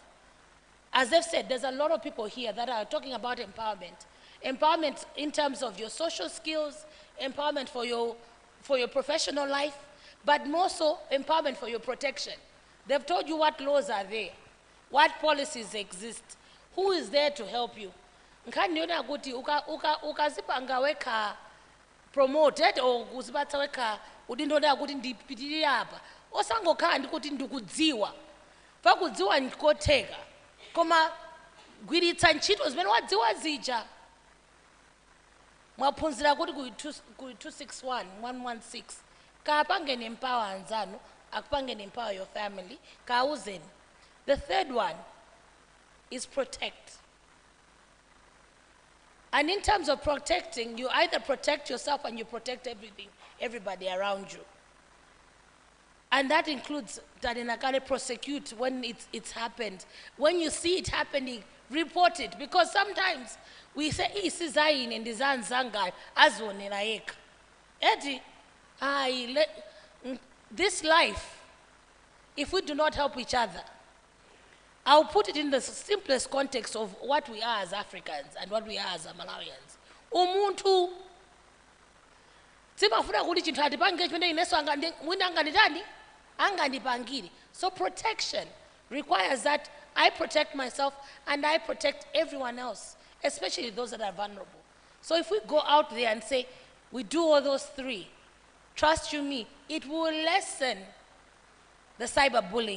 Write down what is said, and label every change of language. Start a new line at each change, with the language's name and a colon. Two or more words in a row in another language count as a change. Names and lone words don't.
English: As I've said, there's a lot of people here that are talking about empowerment. Empowerment in terms of your social skills, empowerment for your professional life, but more so empowerment for your protection. They've told you what laws are there, what policies exist, who is there to help you.
Nyanja: Nkaniona kuti ukazipanga weka
English: promoted or
Nyanja: kuzipata weka udindoda kuti ndipitirire apa osangokhala ndikuti ndikudziwa pakudziwa ndikotheka koma gwiritsa ntchito zimene wadziwa zija mwaphunzira kuti ku 261 116 kapangeni empower anzanu akupangeni
English: empower your family
Nyanja: kauzeni.
English: The third one is protect. And in terms of protecting, you either protect yourself and you protect everybody around you. And that includes that in a prosecute when it's happened. When you see it happening, report it. Because sometimes we say, isizayin and dizan zangai azonelaek. This life, if we do not help each other, I'll put it in the simplest context of what we are as Africans and what we are as Malawians.
Nyanja: Umuntu timafuna kuti chinthu atipange chimene ineso mwina anganditani angandipangire.
English: So protection requires that I protect myself and I protect everyone else, especially those that are vulnerable. So if we go out there and say we do all those three, trust you me, it will lessen the cyberbullying.